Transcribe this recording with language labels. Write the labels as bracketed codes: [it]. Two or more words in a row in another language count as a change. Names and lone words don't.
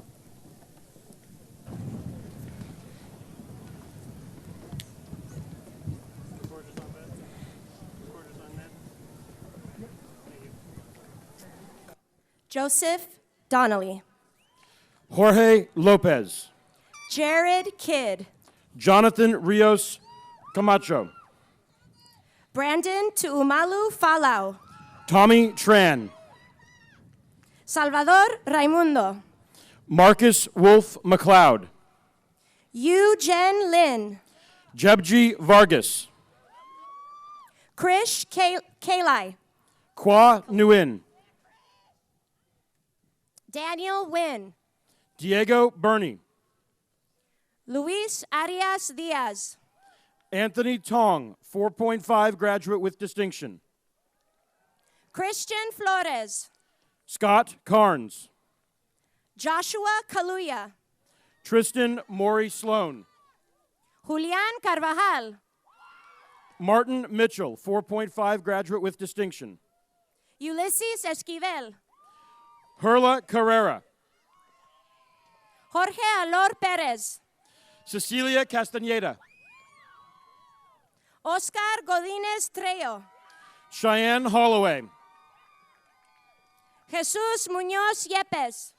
[en] Joseph Donnelly. Jorge Lopez. Jared Kidd. Jonathan Rios Camacho. Brandon Tuumalu Falau. Tommy Tran. Salvador Raimundo. Marcus Wolf McLeod. Yu Jen Lin. Jebji Vargas. Krish Kalai. Kwa Nguyen. Daniel Wynn. Diego Burney. Luis Arias Diaz. Anthony Tong, 4.5, graduate with distinction. Christian Flores. Scott Carnes. Joshua Kaluya. Tristan Maury Sloan. Julian Carvajal. Martin Mitchell, 4.5, graduate with distinction. Ulysses Esquivel. Herla Carrera. Jorge Alor Perez. Cecilia Castaneda. Oscar Godínez Trejo. Cheyenne Holloway. Jesus Muñoz Yepes.